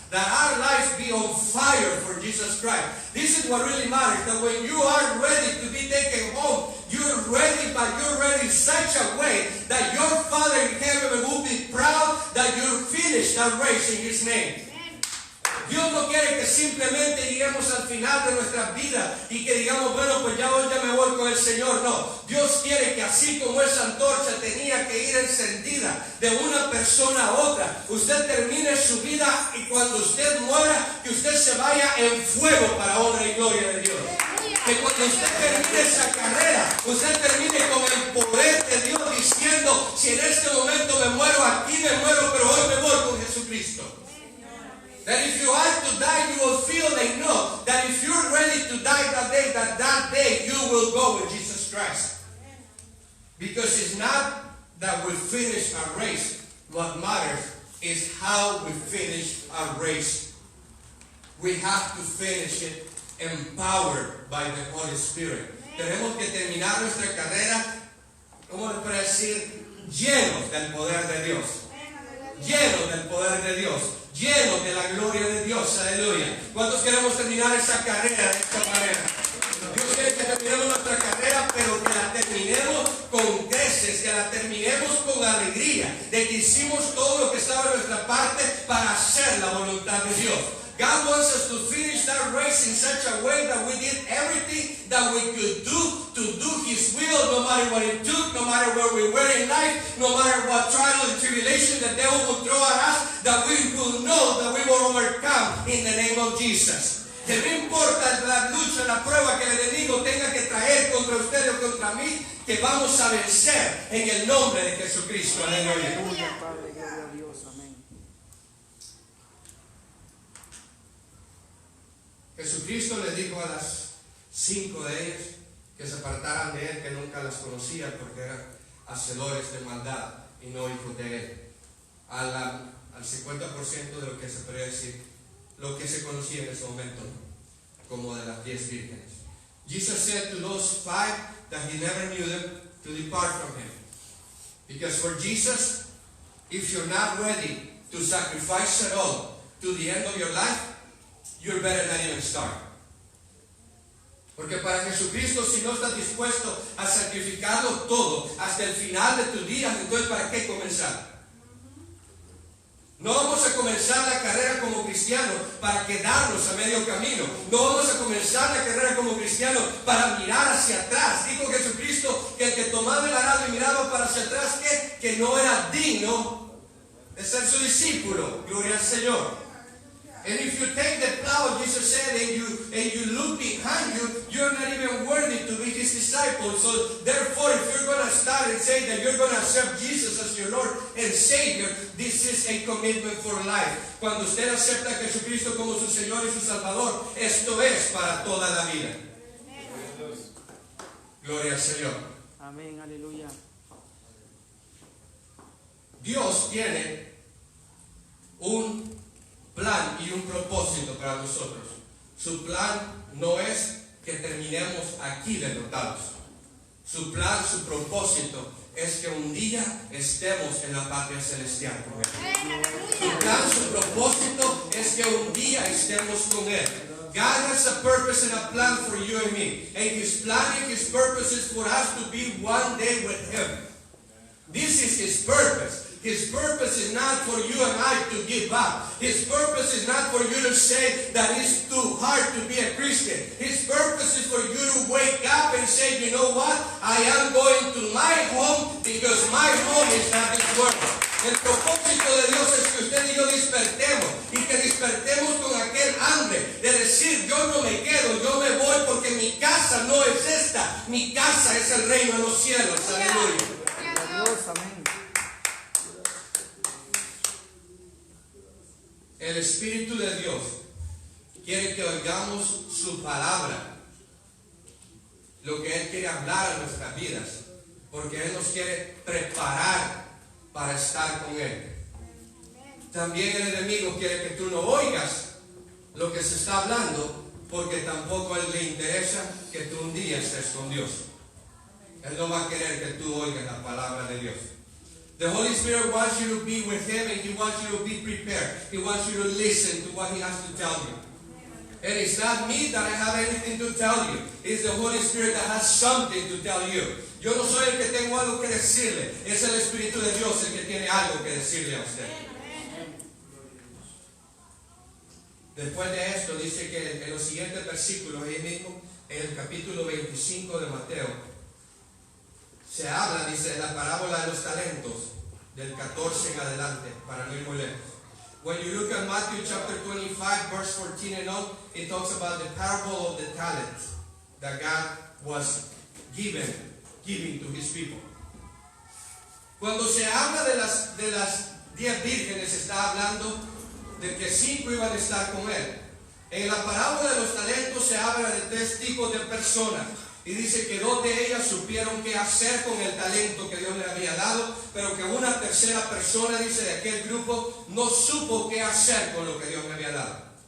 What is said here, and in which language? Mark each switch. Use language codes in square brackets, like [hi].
[en] That our lives be on fire for Jesus Christ. This is what really matters. That when you are ready to be taken home, you're ready, but you're ready in such a way that your Father in heaven will be proud that you finished that race in His name. [es] Dios no quiere que simplemente lleguemos al final de nuestra vida y que digamos, bueno, pues ya hoy ya me voy con el Señor. No, Dios quiere que así como esa antorcha tenía que ir encendida de una persona a otra, usted termine su vida y cuando usted muera, que usted se vaya en fuego para honra y gloria de Dios. Que cuando usted termine esa carrera, usted termine con el poder de Dios diciendo, si en este momento me muero, aquí me muero, pero hoy me voy con Jesucristo. [en] That if you are to die, you will feel and know that if you're ready to die that day you will go with Jesus Christ. Because it's not that we finish our race. What matters is how we finish our race. We have to finish it empowered by the Holy Spirit. [es] Tenemos que terminar nuestra carrera, ¿cómo le puedo decir? Llenos del poder de Dios. Llenos del poder de Dios. Llenos de la gloria de Dios, aleluya. ¿Cuántos queremos terminar esa carrera de esta manera? Dios quiere que terminemos nuestra carrera, pero que la terminemos con creces, que la terminemos con alegría, de que hicimos todo lo que estaba en nuestra parte para hacer la voluntad de Dios. [en] God wants us to finish that race in such a way that we did everything that we could do to do His will, no matter what it took, no matter where we were in life, no matter what trial and tribulation the devil will throw at us, that we will know that we will overcome in the name of Jesus. [es] Que no importa la lucha, la prueba que el enemigo tenga que traer contra usted o contra mí, que vamos a vencer en el nombre de Jesucristo. Aleluya. Padre, gloria a Dios, amén. Jesucristo le dijo a las 5 de ellas que se apartaran de Él, que nunca las conocían porque eran hacedores de maldad y no hijos de Él. Al 50% de lo que se podría decir, lo que se conocía en ese momento, como de las 10 vírgenes. [en] Jesus said to those 5 that He never knew them to depart from Him. Because for Jesus, if you're not ready to sacrifice it all to the end of your life, you're better not even start. [es] Porque para Jesucristo, si no estás dispuesto a sacrificarlo todo hasta el final de tus días, entonces ¿para qué comenzar? No vamos a comenzar la carrera como cristianos para quedarnos a medio camino. No vamos a comenzar la carrera como cristianos para mirar hacia atrás. Dijo Jesucristo que el que tomaba el arado y miraba para hacia atrás, que no era digno de ser su discípulo. Gloria al Señor. [en] And if you take the plow, Jesus said, and you look behind you, you're not even worthy to be His disciple. So therefore, if you're going to start and say that you're going to accept Jesus as your Lord and Savior, this is a commitment for life. [es] Cuando usted acepta a Jesucristo como su Señor y su Salvador, esto es para toda la vida. Gloria al Señor. Amén, aleluya. Dios tiene un plan y un propósito para nosotros. Su plan no es que terminemos aquí derrotados. Su plan, su propósito es que un día estemos en la patria celestial con Él. Su plan, su propósito es que un día estemos con Él. [en] God has a purpose and a plan for you and me. And His plan and His purpose is for us to be one day with Him. This is His purpose. His purpose is not for you and I to give up. His purpose is not for you to say that it's too hard to be a Christian. His purpose is for you to wake up and say, you know what? I am going to my home because my home is not this world. [es] El propósito de Dios es que usted y yo despertemos y que despertemos con aquel hambre de decir, yo no me quedo, yo me voy porque mi casa no es esta. Mi casa es el reino de los cielos. Aleluya. Dios, amén. El Espíritu de Dios quiere que oigamos su palabra, lo que Él quiere hablar a nuestras vidas, porque Él nos quiere preparar para estar con Él. También el enemigo quiere que tú no oigas lo que se está hablando, porque tampoco a Él le interesa que tú un día estés con Dios. Él no va a querer que tú oigas la palabra de Dios. [en] The Holy Spirit wants you to be with Him, and He wants you to be prepared. He wants you to listen to what He has to tell you. And it's not me that I have anything to tell you. It's the Holy Spirit that has something to tell you. [es] Yo no soy el que tengo algo que decirle. Es el Espíritu de Dios el que tiene algo que decirle a usted. Después de esto dice que en los siguientes versículos, ahí mismo, en el capítulo 25 de Mateo, se habla, dice, la parábola de los talentos, del 14 en adelante, para no ir muy lejos. [en] When you look at Matthew chapter 25, verse 14 and on, it talks about the parable of the talents that God was giving to His people. [es] Cuando se habla de las 10 vírgenes, se está hablando de que 5 iban a estar con Él. En la parábola de los talentos se habla de 3 tipos de personas. Y dice que 2 de ellas supieron qué hacer con el talento que Dios les había dado, pero que una tercera persona, dice, de aquel grupo, no supo qué hacer con lo que Dios le había dado.